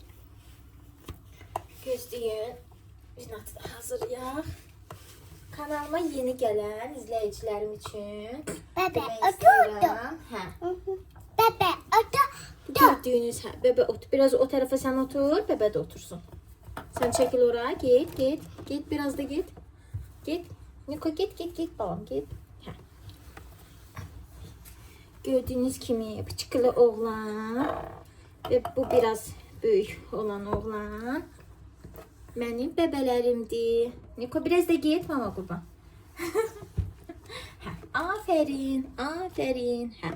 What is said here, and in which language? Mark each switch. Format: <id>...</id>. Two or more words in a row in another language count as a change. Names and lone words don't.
<az>Gözləyin. Nihatı da hazırlayaq. Kanalıma yeni gələn izləyicilərim üçün demək istəyirəm. Hə. Bebe, otur. Gördüyünüz, hə, bebe otur. Biraz o tərəfə sən otur, bebe də otursun. Sən çəkil oraya, git, git, git, biraz da git. Git. Niko, git, git, git balam, git. Hə. Gördüyünüz kimi bıçıqlı oğlan və bu biraz böyük olan oğlan mənim bəbələrimdir. Niko, biraz da git, mama qurban. Hə, aferin, aferin. Hə.</az>